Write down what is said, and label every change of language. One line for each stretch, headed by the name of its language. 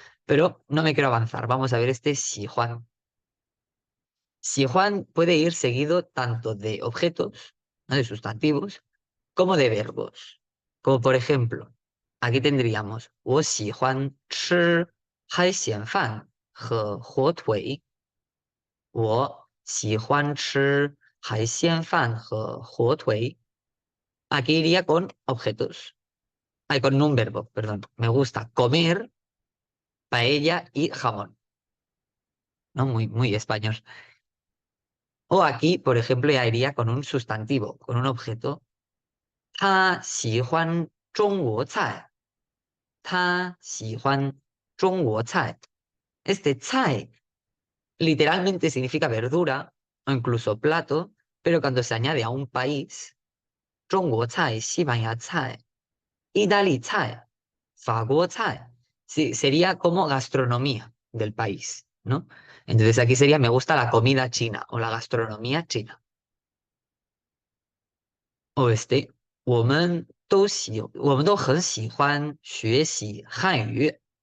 Spanish: Pero no me quiero avanzar. Vamos a ver este Juan. Juan puede ir seguido tanto de objetos, ¿no? De sustantivos, como de verbos. Como por ejemplo, aquí tendríamos
Chinese: 我喜欢吃海鲜饭和火腿。我喜欢吃海鲜饭和火腿.
Spanish: Aquí iría con objetos. Ay, con un verbo, perdón. Me gusta comer paella y jamón. ¿No? Muy, muy español. O aquí, por ejemplo, ya iría con un sustantivo, con un objeto.
Chinese: 他喜欢中国菜.他喜欢中国菜.
Spanish: Este cai literalmente significa verdura o incluso plato, pero cuando se añade a un país,
Chinese: 中国菜、西班牙菜、意大利菜、法国菜,
Spanish: sí, sería como gastronomía del país, ¿no? Entonces aquí sería me gusta la comida china o la gastronomía china. O este,
Chinese: 我们都很喜欢学习汉语。